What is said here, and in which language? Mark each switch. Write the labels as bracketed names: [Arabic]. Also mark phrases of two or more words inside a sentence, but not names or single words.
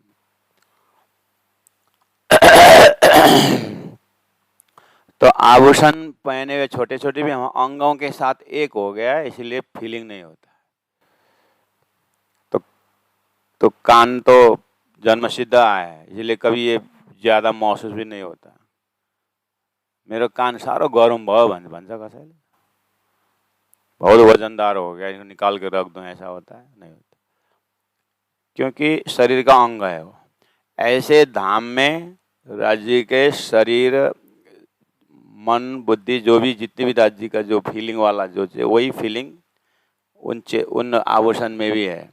[Hindi] तो आभूषण पहने हुए छोटे छोटे भी हम अंगों के साथ एक हो गया है, इसलिए फीलिंग नहीं होता। तो कान तो जन्म सिद्ध आया है, इसलिए कभी ये ज्यादा महसूस भी नहीं होता। [Nepali] मेरो कान सारो गरम भयो भन्छ कसैले, [Hindi] बहुत वजनदार हो गया, इनको निकाल के रख दो, ऐसा होता है? नहीं होता, क्योंकि शरीर का अंग है वो। ऐसे धाम में राज्य के शरीर मन बुद्धि जो भी जितनी भी राज्य का जो फीलिंग वाला जो वही फीलिंग उन आभूषण में भी है।